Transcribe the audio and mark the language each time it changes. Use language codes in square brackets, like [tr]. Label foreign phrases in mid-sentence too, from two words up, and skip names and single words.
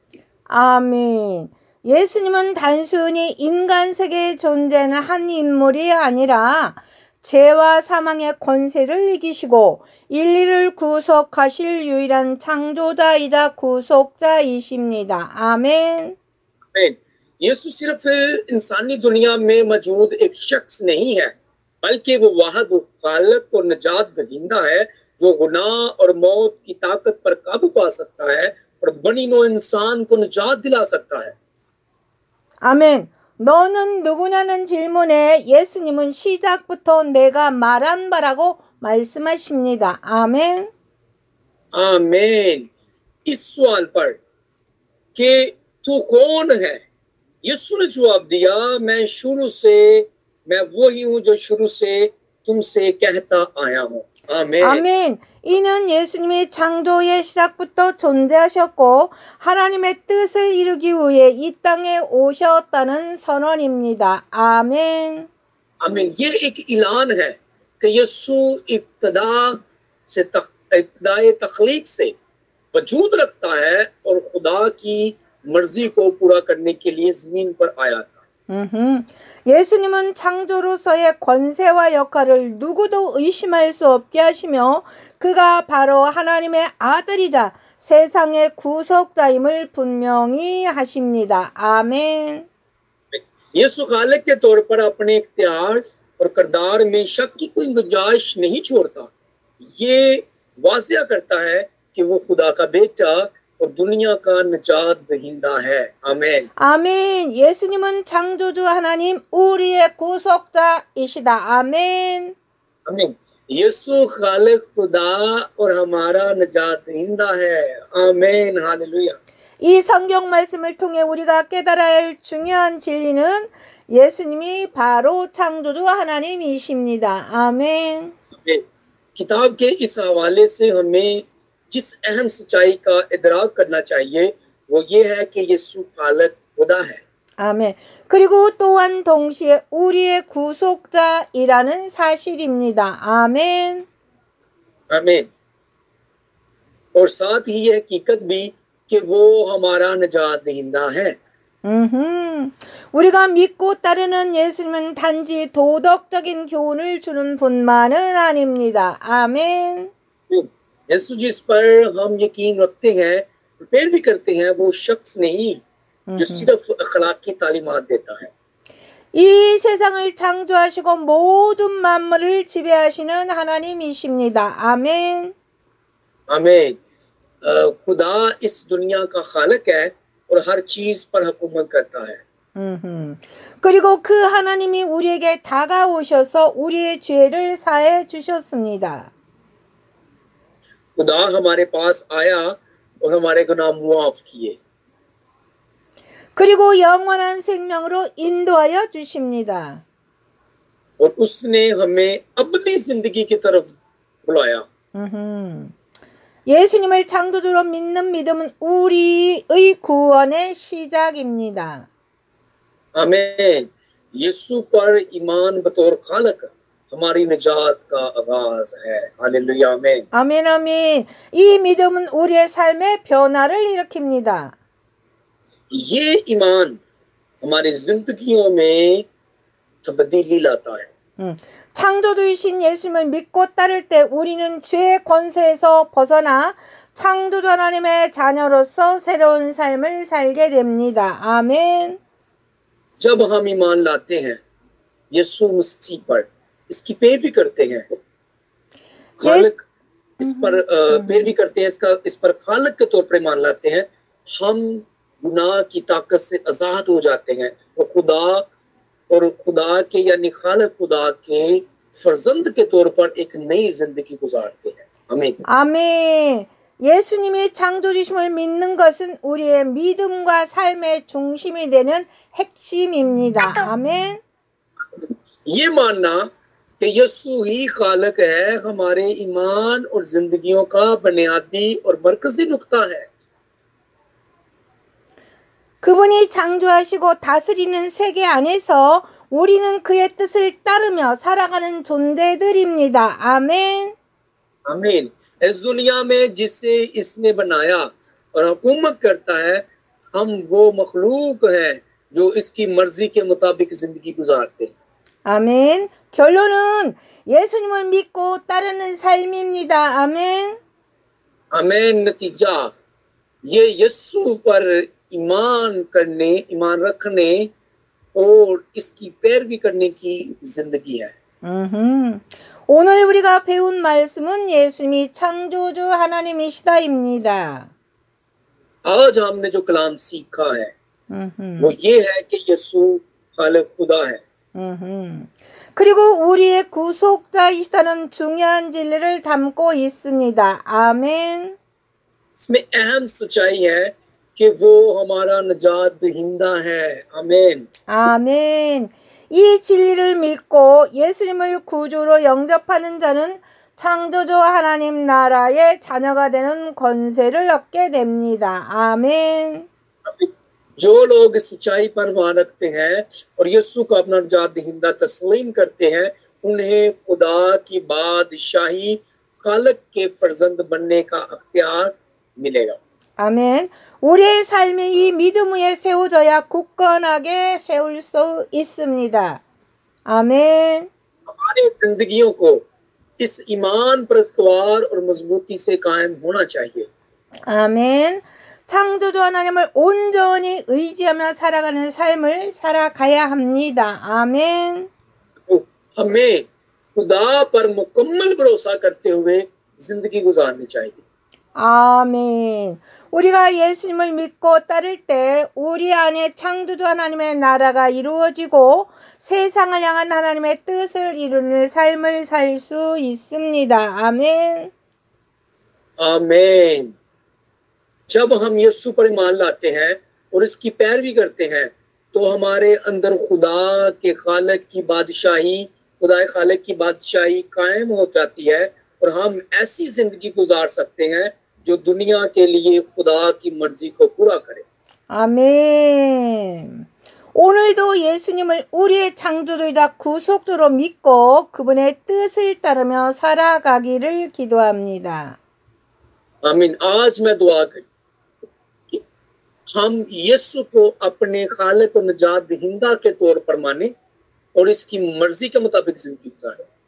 [ko] 아멘. 예수님은 단순히 인간 세계에 존재하는 한 인물이 아니라 죄와 사망의 권세를 이기시고 인류를 구속하실 유일한 창조자이자 구속자이십니다. 아멘. [ur] आमीन। یسوع صرف انسانی دنیا میں موجود ایک شخص نہیں ہے، بلکہ وہ واحد خالق اور نجات دہندہ ہے جو گناہ اور موت کی طاقت پر قابو پا سکتا ہے اور بنی نوع انسان کو نجات دلا سکتا ہے. [ko] 아멘. 너는 누구냐는 질문에 예수님은 시작부터 내가 말한 바라고 말씀하십니다. 아멘. [ur] आमीन। اس سوال پر کہ تو کون ہے، یسوع نے جواب دیا، میں وہی ہوں جو شروع سے تم سے کہتا آیا ہوں. [ko] 아멘. 아멘. 이는 예수님이 창조의 시작부터 존재하셨고 하나님의 뜻을 이루기 위해 이 땅에 오셨다는 선언입니다. 아멘. [ur] आमीन। یہ ایک اعلان ہے کہ یسوع ابتدائے تخلیق سے وجود رکھتا ہے اور خدا کی مرضی کو پورا کرنے کے لیے زمین پر آیا تھا. [ko] 예수님은 창조로서의 권세와 역할을 누구도 의심할 수 없게 하시며 그가 바로 하나님의 아들이자 세상의 구속자임을 분명히 하십니다. 아멘. [ur] یسوع خالق کے طور پر اپنے اختیار اور کردار میں شک کی کوئی گنجائش نہیں چھوڑتا. یہ واضح کرتا ہے کہ وہ خدا کا بیٹا اور دنیا کا نجات دہندہ ہے. आमीन। [ko] 아멘. 예수님은 창조주 하나님 우리의 구속자이시다. 아멘. [ur] आमीन। یسوع خالق خدا اور ہمارا نجات دہندہ ہے. آمین۔ ہللویاہ. [ko] 이 성경 말씀을 통해 우리가 깨달아야 할 중요한 진리는 예수님이 바로 창조주 하나님이십니다. 아멘. [ur] کتاب کے اس حوالے سے ہمیں جس اہم سچائی کا ادراک کرنا چاہیے وہ یہ ہے کہ یسوع خالق خدا ہے. [ko] 아멘. 그리고 또한 동시에 우리의 구속자이라는 사실입니다. 아멘. [ur] आमीन। اور ساتھ ہی یہ حقیقت بھی کہ وہ ہمارا نجات دہندہ ہے. [ko] 우리가 믿고 따르는 예수님은 단지 도덕적인 교훈을 주는 분만은 아닙니다. 아멘. [ur] یسوع جس پر ہم یقین رکھتے ہیں پیروی کرتے ہیں وہ شخص نہیں جو صرف اخلاقی تعلیمات دیتا ہے. [ko] 이 세상을 창조하시고 모든 만물을 지배하시는 하나님이십니다. 아멘. [ur] आमीन। خدا اس دنیا کا خالق ہے اور ہر چیز پر حکومت کرتا ہے. [ko] 그리고 그 하나님이 우리에게 다가오셔서 우리의 죄를 사해 주셨습니다. [ur] خدا ہمارے پاس آیا اور ہمارے گناہ معاف کیے. [ko] 그리고 영원한 생명으로 인도하여 주십니다. [ur] اور اس نے ہمیں ابدی زندگی کی طرف بلایا. [ko] 예수님을 창조주로 믿는 믿음은 우리의 구원의 시작입니다. [ur] आमीन। یسوع پر ایمان بطور خالق ہماری نجات کا آغاز ہے. ہللویاہ۔ آمین. [ko] 아멘 아멘. 이 믿음은 우리의 삶의 변화를 일으킵니다. [ur] یہ ایمان ہماری زندگیوں میں تبدیلی لاتا ہے. [ko] 창조주이신 예수님을 믿고 따를 때 우리는 죄의 권세에서 벗어나 창조주 하나님의 자녀로서 새로운 삶을 살게 됩니다. 아멘. [ur] جب ہم ایمان لاتے ہیں یسوع مسیح پر اس کی پیروی کرتے ہیں خالق اس پر پیروی کرتے ہیں اس پر خالق کے طور پر ایمان لاتے ہیں ہم گناہ کی طاقت سے آزاد ہو جاتے ہیں اور خدا کے یعنی خالق خدا کے فرزند کے طور پر ایک نئی زندگی گزارتے ہیں. आमीन। [ko] 아멘. 예수님이 창조주심을 믿는 것은 우리의 믿음과 삶의 중심이 되는 핵심입니다. 아멘. [ur] یہ ماننا کہ یسوع ہی خالق ہے ہمارے ایمان اور زندگیوں کا بنیادی اور مرکزی نکتہ ہے. [ko] 그분이 창조하시고 다스리는 세계 안에서 우리는 그의 뜻을 따르며 살아가는 존재들입니다. 아멘. [ur] आमीन। اس دنیا میں جسے اس نے بنایا اور حکومت کرتا ہے ہم وہ مخلوق ہیں جو اس کی مرضی کے مطابق زندگی گزارتے ہیں. [ko] 아멘. 결론은 예수님을 믿고 따르는 삶입니다. 아멘. [ur] आमीन। نتیجہ یہ یسوع پر ایمان رکھنے اور اس کی پیروی کرنے کی زندگی ہے. [ko] 오늘 우리가 배운 말씀은 예수님이 창조주 하나님이시다입니다. [ur] آج ہم نے جو کلام سیکھا ہے وہ یہ ہے کہ یسوع خالق خدا ہے. [ko] 그리고 우리의 구속자이시다는 중요한 진리를 담고 있습니다. 아멘. [ur] اس میں اہم سچائی ہے کہ وہ ہمارا نجات دہندہ ہے. आमीन। [ko] 아멘. 이 진리를 믿고 예수님을 구주로 영접하는 자는 창조주 하나님 나라의 자녀가 되는 권세를 얻게 됩니다. 아멘. [ur] جو لوگ اس سچائی پر ایمان رکھتے ہیں اور یسوع کو اپنا نجات دہندہ تسلیم کرتے ہیں انہیں خدا کی بادشاہی خالق کے فرزند بننے کا اختیار ملے گا. [ko] 아멘. 우리의 삶이 이 믿음 위에 세워져야 굳건하게 세울 수 있습니다. 아멘. [ur] ہماری زندگیوں کو اس ایمان پر استوار اور مضبوطی سے قائم ہونا چاہیے. [ko] 아멘. 창조주 하나님을 온전히 의지하며 살아가는 삶을 살아가야 합니다. 아멘. [ur] ہمیں خدا پر مکمل بھروسہ کرتے ہوئے زندگی گزارنی چاہیے. [ko] 아멘. 우리가 예수님을 믿고 따를 때 우리 안에 창조주 하나님의 나라가 이루어지고 세상을 향한 하나님의 뜻을 이루는 삶을 살 수 있습니다. 아멘. [ur] आमीन। جب ہم یسوع پر ایمان لاتے ہیں اور اس کی پیروی کرتے ہیں تو ہمارے اندر خدا کے خالق کی بادشاہی، خدا خالق کی بادشاہی قائم ہو جاتی ہے اور ہم ایسی زندگی گزار سکتے ہیں جو دنیا کے لیے خدا کی مرضی کو پورا کرے. [ko] 아멘. 오늘도 예수님을 우리의 창조주이자 구속주로 믿고 그분의 뜻을 따르며 살아가기를 기도합니다. [ur] आमीन। آج میں دعا کری کہ ہم یسوع کو اپنے خالق اور نجات دہندہ کے طور پر مانے اور اس کی مرضی کے مطابق زندگی گزاریں.